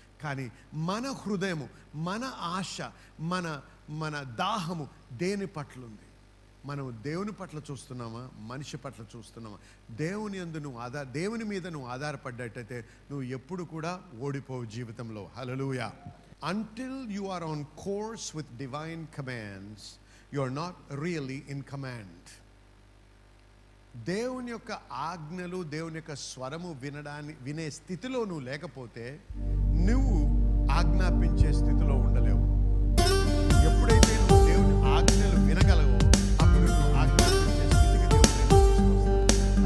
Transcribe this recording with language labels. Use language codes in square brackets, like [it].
[te] కానీ మన హృదయము, మన ఆశ, మన దాహము దేని పట్ల ఉంది? మనం దేవుని పట్ల చూస్తున్నామా, మనిషి పట్ల చూస్తున్నామా? దేవుని మీద నువ్వు ఆధారపడ్డట్టయితే నువ్వు ఎప్పుడు కూడా ఓడిపోవు జీవితంలో. హల్లెలూయా. [en] Until you are on course with divine commands, you are not really in command. [te] దేవుని యొక్క ఆజ్ఞలు, దేవుని యొక్క స్వరము వినే స్థితిలో నువ్వు లేకపోతే నువ్వు ఆజ్ఞాపించే స్థితిలో ఉండలేవు. ఎప్పుడైతే నువ్వు దేవుని ఆజ్ఞలు వినగలవో అప్పుడు నువ్వు ఆజ్ఞాపించే స్థితికి దేవుడు తీసుకొస్తాడు.